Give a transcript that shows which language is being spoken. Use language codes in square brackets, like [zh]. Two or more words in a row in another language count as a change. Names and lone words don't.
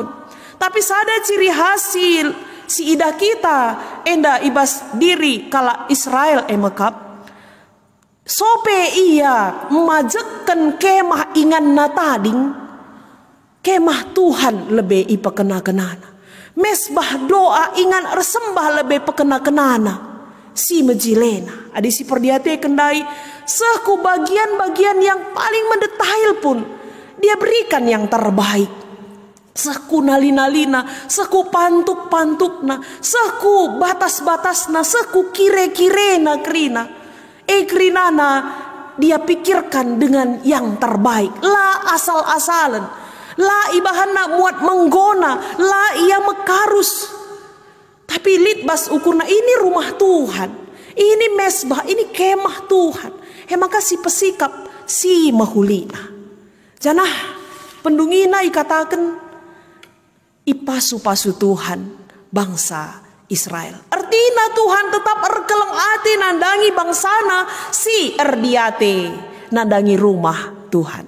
[btx] Tapi sada ciri hasil si ida kita enda ibas diri kala Israel emekap sope ia memajekan kemah ingan natading kemah Tuhan lebih ipekena-kenana mesbah doa ingan ersembah lebih pekena-kenana si mejilena adi si perdiate kendai seku bagian-bagian [id] yang paling mendetail pun dia berikan yang terbaik. [btx] Seku nalina-lina, seku pantuk-pantukna, seku batas-batasna, seku kire-kirena krina. [id] Krinana dia pikirkan dengan yang terbaik. [btx] La asal-asalan. La ibahana muat menggona. La ia mekarus. Tapi litbas ukurna ini rumah Tuhan. Ini mesbah, ini kemah Tuhan. Maka si pesikap, si mahulina. Janah pendungina ikatakan ipasu-pasu Tuhan bangsa Israel. [id] Artinya Tuhan tetap [btx] erkeleng ati nandangi bangsana si erdiate nandangi rumah Tuhan.